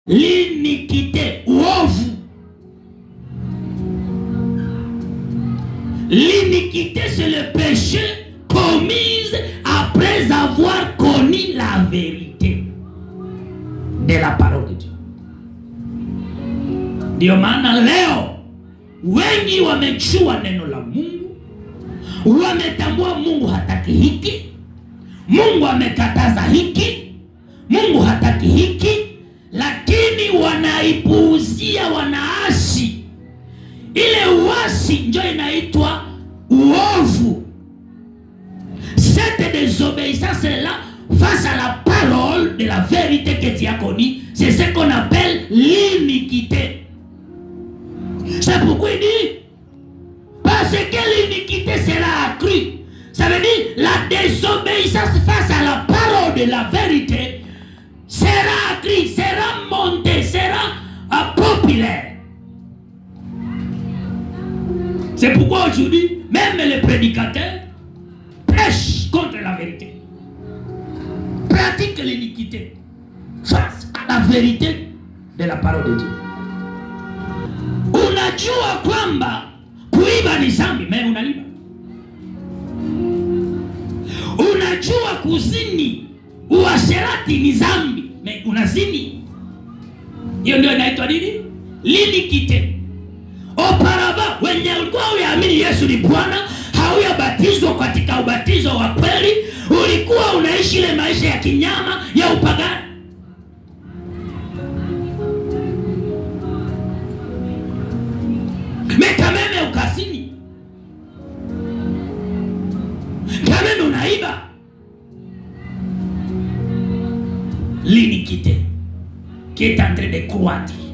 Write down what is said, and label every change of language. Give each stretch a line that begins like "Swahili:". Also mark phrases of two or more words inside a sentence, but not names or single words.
French: L'iniquité, uovu. L'iniquité, c'est le péché commis après avoir connu la vérité de la parole de Dieu.
Swahili: Ndio maana leo wengi wamechua neno la Mungu, wametambua Mungu hataki hiki, Mungu amekataza hiki, Mungu hataki hiki, lakini wanaipuuzia, wanaasi. Ile uasi ndio inaitwa uovu.
French: Cette désobéissance-là face à la parole de la vérité que tu as connue, c'est ce qu'on appelle l'iniquité. C'est pourquoi il dit, parce que l'iniquité sera accrue. Ça veut dire la désobéissance face à la parole de la vérité sera accrue, sera montée, sera populaire. C'est pourquoi aujourd'hui, même les prédicateurs prêchent contre la vérité, pratiquent l'iniquité face à la vérité de la parole de Dieu.
Swahili: Unajua kwamba kuiba ni dhambi, mais unaiba. Unajua kuzini, uasherati ni dhambi, mais unazini. Hiyo ndio inaitwa nini? L'iniquité. Auparavant, wenye ulikuwa uyaamini Yesu ni Bwana, hauyabatizwa katika ubatizo wa kweli, ulikuwa unaishi ile maisha ya kinyama ya upagani.
French: Mais quand même ukasini, quand même unaiba. L'iniquité qui est en train de croître.